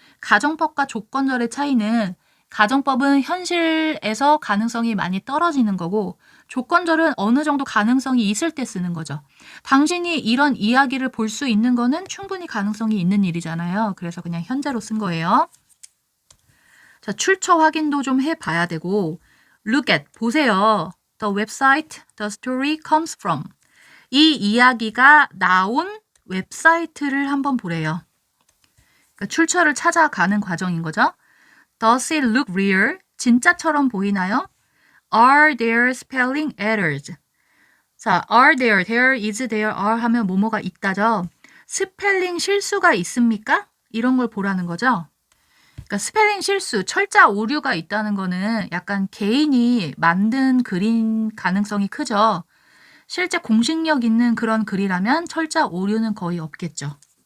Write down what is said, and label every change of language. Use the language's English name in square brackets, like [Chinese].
[Korean] 가정법과 조건절의 차이는 가정법은 현실에서 가능성이 많이 떨어지는 거고 조건절은 어느 정도 가능성이 있을 때 쓰는 거죠. 당신이 이런 이야기를 볼 수 있는 거는 충분히 가능성이 있는 일이잖아요. 그래서 그냥 현재로 쓴 거예요. 자, 출처 확인도 좀 해봐야 되고 [English] look at, [Korean] 보세요. [English] The website the story comes from. [Korean] 이 이야기가 나온 웹사이트를 한번 보래요. 그러니까 출처를 찾아가는 과정인 거죠. [English] Does it look real? [Korean] 진짜처럼 보이나요? [English] Are there spelling errors? [Korean] 자, are there, there, is there, are 하면 뭐뭐가 있다죠. 스펠링 실수가 있습니까? 이런 걸 보라는 거죠. 그러니까 스펠링 실수, 철자 오류가 있다는 거는 약간 개인이 만든 글인 가능성이 크죠. 실제 공식력 있는 그런 글이라면 철자 오류는 거의 없겠죠.